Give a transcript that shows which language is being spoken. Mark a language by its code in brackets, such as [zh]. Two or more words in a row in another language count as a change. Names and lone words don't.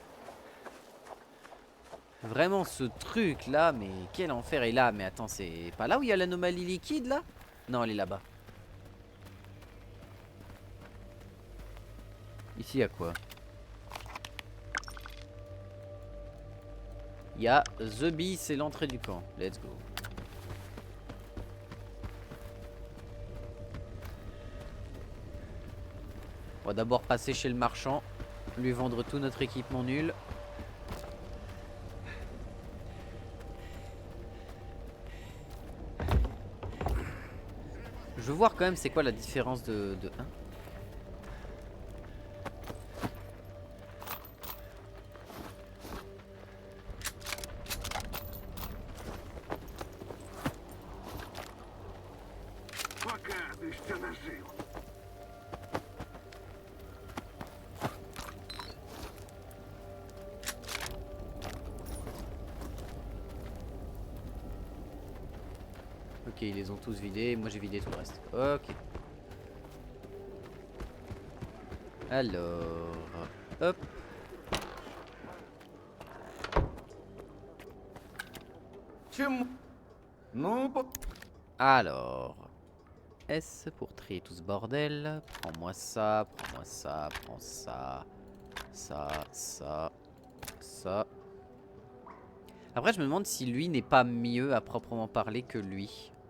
[fr] Vraiment ce truc là, mais quel enfer est là. Mais attends, c'est pas là où il y a l'anomalie liquide là? Non, elle est là-bas. Ici, il y a quoi? Il y a The Bee, c'est l'entrée du camp. [en] Let's go. [fr] On va d'abord passer chez le marchand, lui vendre tout notre équipement nul. Je veux voir quand même c'est quoi la différence de 1. [uk] Показуй, що нажив. [fr] Ok, ils les ont tous vidés. Moi j'ai vidé tout le reste. Ok. Alors, hop. [uk] Чому? Ну, [fr] Alors, S pour trier tout ce bordel. Prends-moi ça, prends-moi ça, prends ça. Ça. Après, je me demande si lui n'est pas mieux à proprement parler que lui.